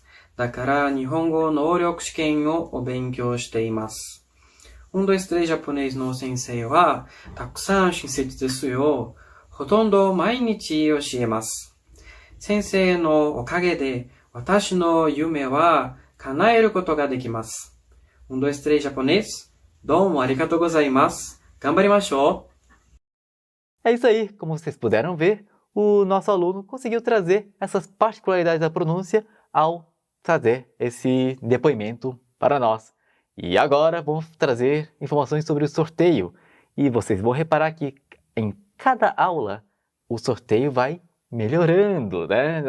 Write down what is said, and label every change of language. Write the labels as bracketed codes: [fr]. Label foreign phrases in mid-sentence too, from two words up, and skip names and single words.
[ja] だから日本語能力試験をお勉強しています。1、2、3 japonês の先生はたくさん親切ですよ。ほとんど毎日教えます。先生のおかげで私の夢は叶えることができます。1、2、3 japonês どうもありがとうございます。頑張りましょう。 [pt] É isso aí, como vocês puderam ver, o nosso aluno conseguiu trazer essas particularidades da pronúncia ao trazer esse depoimento para nós. E agora vamos trazer informações sobre o sorteio. E vocês vão reparar que em cada aula o sorteio vai melhorando, né?